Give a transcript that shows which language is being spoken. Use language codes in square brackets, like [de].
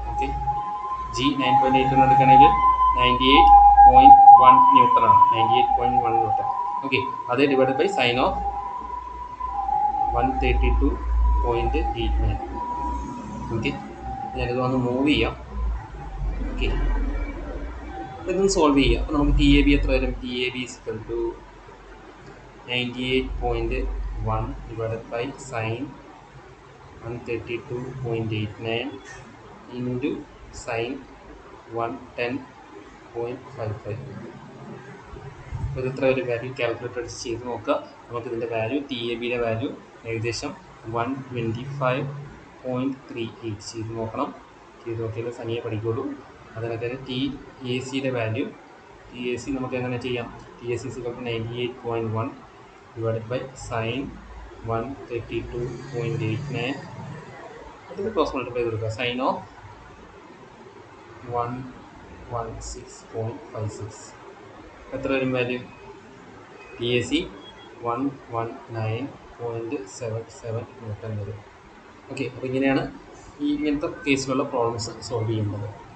[ml] Okay, G 9.81 എടുക്കുകയാണെങ്കിൽ 98.1 newton ആണ്. 98.1 newton. Okay, അത് divide by sine of 132.89. Okay, ഞാനിത് വന്ന് മൂവ് ചെയ്യാം. ഓക്കെ, ഇതൊന്ന് സോൾവ് ചെയ്യാം. അപ്പോൾ നമുക്ക് TAB എത്ര വരും? [en] TAB is equal to 98.1 divided by sin 132.89 into sin 110.55. [ml] അപ്പോൾ ഇത് എത്ര ഒരു വാല്യൂ കാൽക്കുലേറ്റർ അടിച്ച് ചെയ്ത് നോക്കുക. നമുക്കിതിൻ്റെ വാല്യൂ TABയുടെ വാല്യൂ ഏകദേശം 125.38 ചെയ്ത് നോക്കണം. ചെയ്ത് നോക്കിയാൽ സനിയെ പഠിക്കുള്ളൂ. അതിനൊക്കെ TACയുടെ വാല്യൂ, TAC നമുക്ക് എങ്ങനെ ചെയ്യാം? [en] TAC is equal to 98.1 divided by sin 132.89. [ml] അതിന് ക്രോസ് മൾട്ടിപ്ലൈ ചെയ്ത് കൊടുക്കുക. സൈൻ ഓഫ് 116.56 എത്ര വരും വാല്യൂ? TAC 119.77 ന്യൂട്ടൺ വരും. ഓക്കെ, അപ്പോൾ ഇങ്ങനെയാണ് ഇങ്ങനത്തെ കേസിലുള്ള പ്രോബ്ലംസ് സോൾവ് ചെയ്യുന്നത്.